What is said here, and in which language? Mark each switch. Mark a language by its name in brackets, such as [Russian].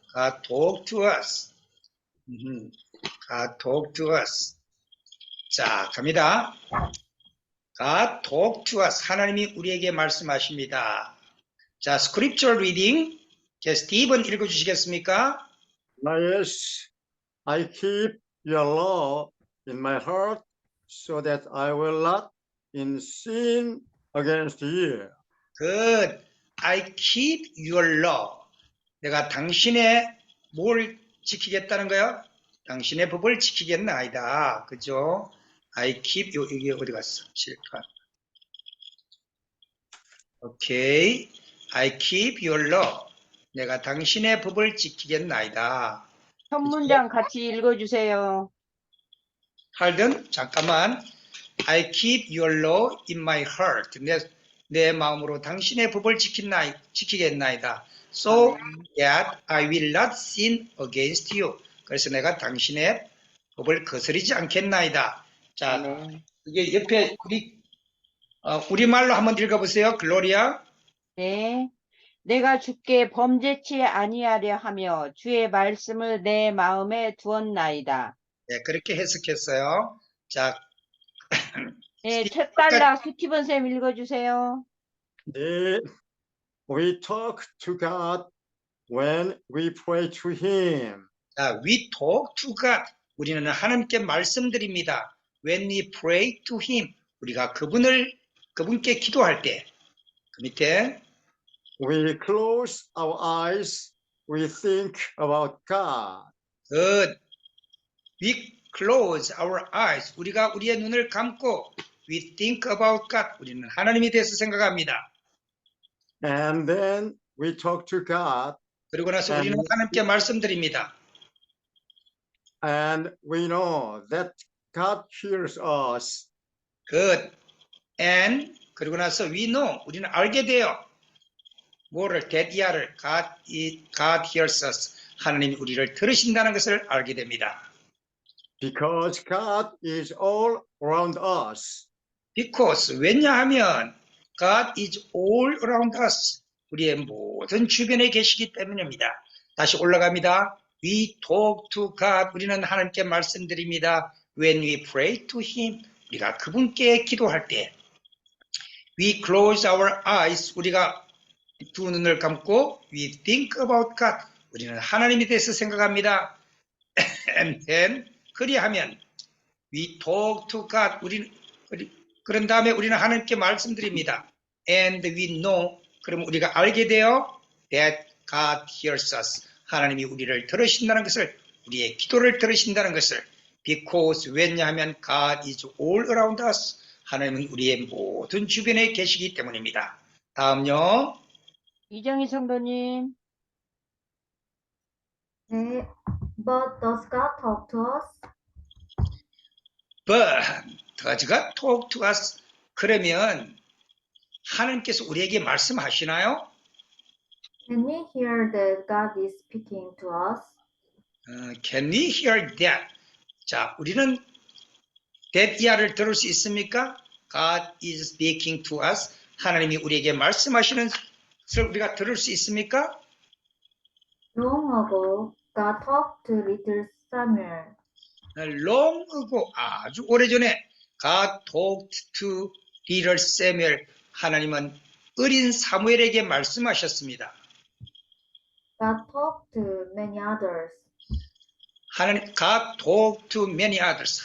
[English] God talk to us. God talk to us. [Korean] 자, 갑니다. [English] God talk to us. [Korean] 하나님이 우리에게 말씀하십니다. [English] 자, scripture reading. [Korean] 스티븐 읽어주시겠습니까? [English] Yes, I keep your law in my heart so that I will not sin against you. Good. I keep your law. [Korean] 내가 당신의 뭘 지키겠다는 거야? 당신의 법을 지키겠나이다. 그죠? [English] I keep, [Korean] 여기 어디 갔어? 실판. [English] 오케이. I keep your law. [Korean] 내가 당신의 법을 지키겠나이다. 첫 문장 같이 읽어주세요. 할든 잠깐만. [English] I keep your law in my heart. [Korean] 내 마음으로 당신의 법을 지키겠나이다. [English] So that I will not sin against you. [Korean] 그래서 내가 당신의 법을 거스르지 않겠나이다. 자, 네. 이게 옆에 우리말로 한번 읽어보세요. 글로리아. 네. 내가 주께 범죄치 아니하려 하며 주의 말씀을 내 마음에 두었나이다. 네, 그렇게 해석했어요. 자, 네, 첫 단락 스티븐 쌤 읽어주세요. [English] We talk to God when we pray to Him. 자, we talk to God. [Korean] 우리는 하나님께 말씀드립니다. [English] When we pray to Him. [Korean] 우리가 그분께 기도할 때. 그 밑에 [English] We close our eyes. We think about God. Good. We close our eyes. [Korean] 우리가 우리의 눈을 감고 [English] we think about God. [Korean] 우리는 하나님에 대해서 생각합니다. [English] And then we talk to God. [Korean] 그리고 나서 우리는 하나님께 말씀드립니다. [English] And we know that God hears us. Good. And [Korean] 그리고 나서 [English] we know. [Korean] 우리는 알게 돼요. 뭐를? [English] 대디아를 God hears us. [Korean] 하나님이 우리를 들으신다는 것을 알게 됩니다. [English] Because God is all around us. Because [Korean] 왜냐하면 [English] God is all around us. [Korean] 우리의 모든 주변에 계시기 때문입니다. 다시 올라갑니다. [English] We talk to God. [Korean] 우리는 하나님께 말씀드립니다. [English] When we pray to Him. [Korean] 우리가 그분께 기도할 때. [English] We close our eyes. [Korean] 우리가 두 눈을 감고 [English] we think about God. [Korean] 우리는 하나님에 대해서 생각합니다. [English] And then [Korean] 그리하면 [English] we talk to God. [Korean] 그런 다음에 우리는 하나님께 말씀드립니다. [English] And we know. [Korean] 그럼 우리가 알게 돼요. [English] That God hears us. [Korean] 하나님이 우리를 들으신다는 것을, 우리의 기도를 들으신다는 것을. [English] Because 왜냐하면 God is all around us. [Korean] 하나님은 우리의 모든 주변에 계시기 때문입니다. 다음요. 이정희 성도님. [English] 네. But does God talk to us? But does God talk to us? [Korean] 그러면 하나님께서 우리에게 말씀하시나요? [English] Can we hear that God is speaking to us? Can we hear that? [Korean] 자, 우리는 that 이하를 들을 수 있습니까? [English] God is speaking to us. [Korean] 하나님이 우리에게 말씀하시는 것을 우리가 들을 수 있습니까? [English] Long ago, God talked to little Samuel. Long ago, [Korean] 아주 오래전에 [English] God talked to little Samuel. [Korean] 하나님은 어린 사무엘에게 말씀하셨습니다. [English] God talked to many others. God talked to many others.